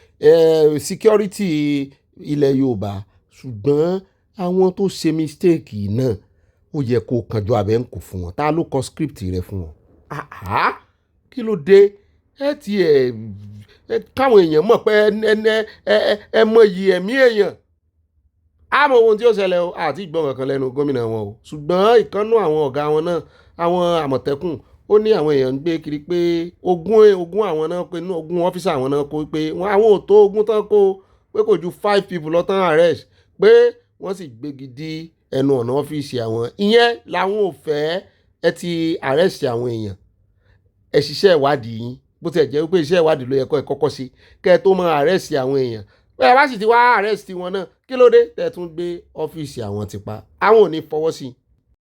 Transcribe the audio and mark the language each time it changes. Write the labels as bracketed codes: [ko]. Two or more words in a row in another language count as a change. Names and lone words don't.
[yo] security ilẹ̀ Yorùbá ṣùgbọ́n àwọn tó ṣe mistake náà ó yẹ kó kànjọ abẹ́ ń kó fún wọn ta ló kọ script rẹ fún wọn kí ló dé ẹ ti káwọn èèyàn mọ̀ pé ẹ mọ iyì ẹ̀mí èèyàn àmọ́ ohun tí ó ṣẹlẹ̀ o àti ìgbọ́n kankan lẹ́nu gómìnà wọn o ṣùgbọ́n ìkànnú àwọn ọ̀gá wọn náà àwọn Àmọ̀tẹ́kùn ó ní àwọn èèyàn ń gbé kiri pé ogún àwọn náà pé ogún ọ́fíìsì àwọn náà kó pé àwọn ò tó ogún tán kó pé kò ju 5 people lọ́tàn arrest pé wọ́n sì gbégi dí ẹnu ọ̀nà ọ́fíìsì àwọn ìyẹn làwọn ò fẹ́ ẹ ti arrest àwọn èèyàn ẹ ṣiṣẹ́ ìwádìí yín bó ti ẹ̀ jẹ́ pé iṣẹ́ ìwádìí ló yẹ kó ẹ kọ́kọ́ sí kẹ́ ẹ tó máa arrest àwọn èèyàn bẹ́ẹ̀ bá sì ti wá arrest wọn náà kí ló dé tẹ́ ẹ tún gbé ọ́fíìsì àwọn ti pa àwọn ò ní fọwọ́ sí i.